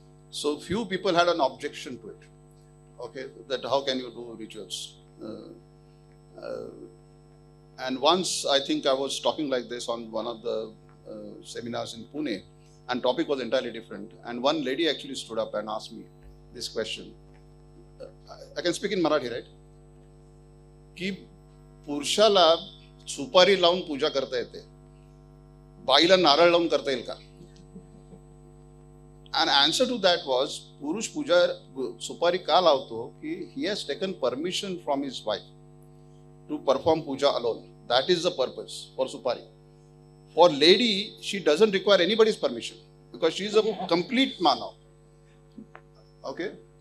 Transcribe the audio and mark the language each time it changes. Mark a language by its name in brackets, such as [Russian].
[English] So few people had an objection to it. Okay, that how can you do rituals? And once I think I was talking like this on one of the seminars in Pune, and topic was entirely different. And one lady actually stood up and asked me this question. I can speak in Marathi, right? [Marathi] की पुरुषाला सुपारी लावून पूजा करता येते, बाईला नारळ लावून करता येईल का? [English] And answer to that was, [Marathi] Purush Puja Supari ka lavto ki [English] he has taken permission from his wife to perform puja alone. That is the purpose for Supari. For lady, she doesn't require anybody's permission because she is a complete manav. Okay?